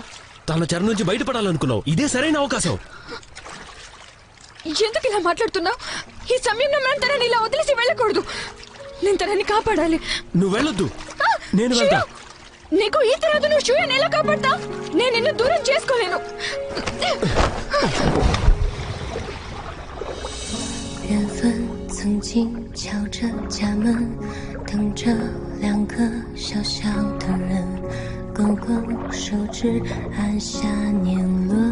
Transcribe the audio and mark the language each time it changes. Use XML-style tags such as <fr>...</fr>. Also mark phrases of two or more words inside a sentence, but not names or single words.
<te>తన చెర నుంచి బయటపడాలనుకున్నావు. ఇదే సరైన అవకాశం. ఎందుకు ఇలా మాట్లాడుతున్నావు? ఈ సమయంలో మనం తనని ఇలా వదిలేసి వెళ్ళకూడదు. నేను తనని కాపాడాలి. నువ్వు వెళ్ళొద్దు, నేను వెళ్తా. నీకు ఈ తర్వాత నువ్వు షూయని ఎలా కాపాడతా? నేను నిన్ను దూరం చేసుకోలేను.</te> <zh>缘分曾经敲着家门，等着两个小小的人，勾勾手指按下年轮。</zh>